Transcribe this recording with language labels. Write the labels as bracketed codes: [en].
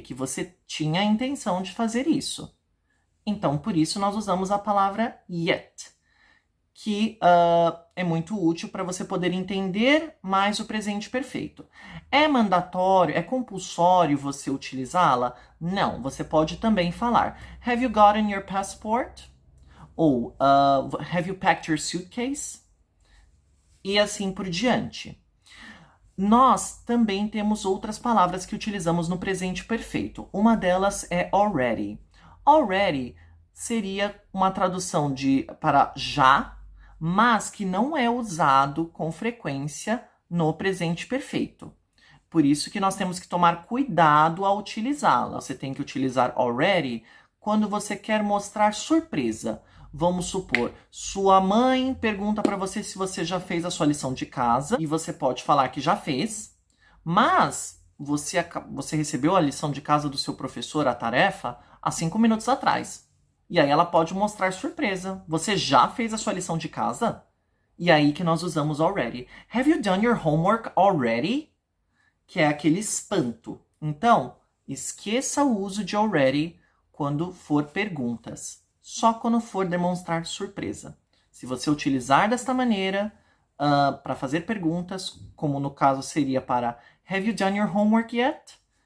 [pt] Que você tinha a intenção de fazer isso. Então, por isso, nós usamos a palavra yet, que é muito útil para você poder entender mais o presente perfeito. É mandatório, é compulsório você utilizá-la? Não, você pode também falar [en] Have you gotten your passport? Ou Have you packed your suitcase? [pt] E assim por diante. Nós também temos outras palavras que utilizamos no presente perfeito. Uma delas é already. Already seria uma tradução para já, mas que não é usado com frequência no presente perfeito. Por isso que nós temos que tomar cuidado ao utilizá-la. Você tem que utilizar already quando você quer mostrar surpresa. Vamos supor, sua mãe pergunta para você se você já fez a sua lição de casa e você pode falar que já fez, mas você recebeu a lição de casa do seu professor, a tarefa, há 5 minutos atrás. E aí ela pode mostrar surpresa. Você já fez a sua lição de casa? E aí que nós usamos already. [en] Have you done your homework already? [pt] Que é aquele espanto. Então, esqueça o uso de already quando for perguntas. Só quando for demonstrar surpresa. Se você utilizar desta maneira para fazer perguntas, como no caso seria para [en] Have you done your homework yet?